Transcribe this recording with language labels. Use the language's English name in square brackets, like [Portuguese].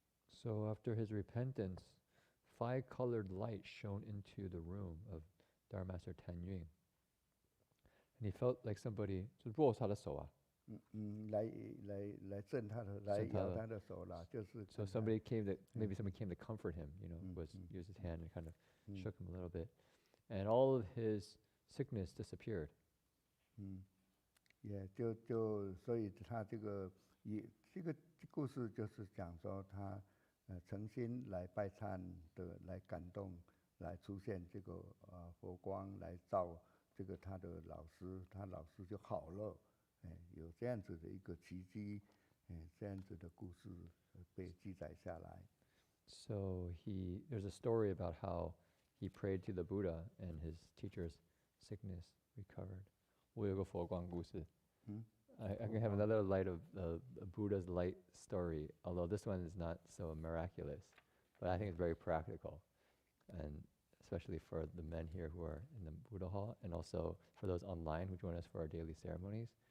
[English] So after his repentance, 5 colored lights shone into the room of Dharma Master Tan Yun. And he felt like somebody [Chinese] 就握他的手啊。来震他的，来摇他的手啦，就是。 [English] So somebody came maybe somebody came to comfort him, was used his hand and kind of shook him a little bit, and all of his sickness disappeared. [Chinese] 也所以他这个故事就是讲说他诚心来拜忏的，来感动，来出现这个佛光来照这个他的老师，他老师就好了，有这样子的一个奇迹，这样子的故事被记载下来。 [English] So there's a story about how he prayed to the Buddha and his teacher's sickness recovered. [Chinese] 我有个佛光故事。 [English] I can have another light of Buddha's light story, although this one is not so miraculous, but I think it's very practical, and especially for the men here who are in the Buddha hall, and also for those online who join us for our daily ceremonies.